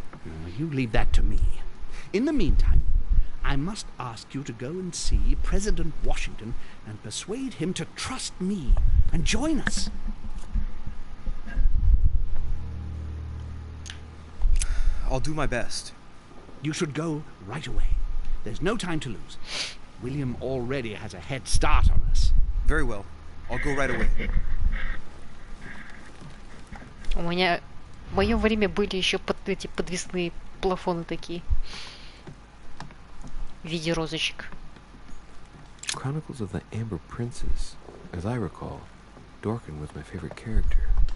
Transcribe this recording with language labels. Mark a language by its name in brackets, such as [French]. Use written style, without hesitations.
[English] Now, you leave that to me. In the meantime, I must ask you to go and see President Washington and persuade him to trust me and join us. I'll do my best. You should go right away. There's no time to lose. William already has a head start on us. Very well. I'll go right away. [Russian] У меня в моем время были еще эти подвесные плафоны такие. В виде розочек. [English] Chronicles of the Amber Princess. As I recall, Dorkin was my favorite character.